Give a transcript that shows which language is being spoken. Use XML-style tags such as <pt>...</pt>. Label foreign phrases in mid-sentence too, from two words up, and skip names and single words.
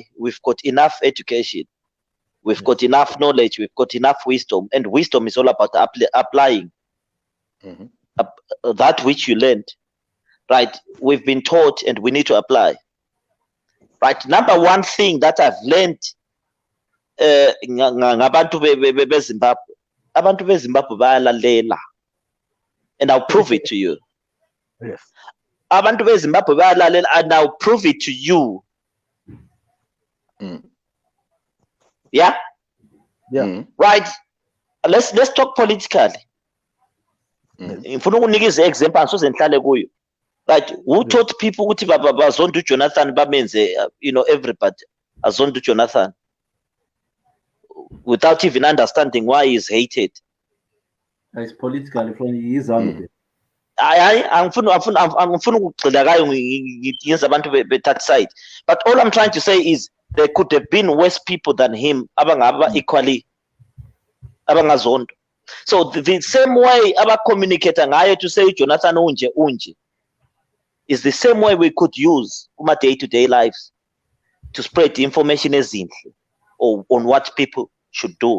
<en>We've got enough education, we've got enough knowledge, we've got enough wisdom, and wisdom is all about applying that which you learned. Right? We've been taught and we need to apply. Right? Number one thing that I've learned</en> <nd>ngabantu beZimbabwe, abantu beZimbabwe bayalalela,</nd> <en>and I'll prove it to you. Yes.</en> <nd>Abantu beZimbabwe bayalalela,</nd> <en>and I'll prove it to you. Yeah? Yeah. Right. Let's talk politically.</en> <nd>Ngifuna ukunikeza example ansoze ngihlale kuyo.</nd> <en>Right, who taught people</en> <nd>ukuthi bazonda uJonathan bamenze</nd> <en>everybody</en> <nd>azonda uJonathan</nd> <en>without even understanding why he's hated. It's politically friendly, he is out there.</en> <nd>Angifuna ukugxila kayo ngiyenza abantu</nd> <en>be-that side, but all I'm trying to say is there could have been worse people than him</en> <nd>abangaba equally abangazondo.</nd> <en>So the same way communicate ngayo to say Jonathan unje is the same way we could use kuma day-to-day lives to spread information ezinhle or on what people should do.</en>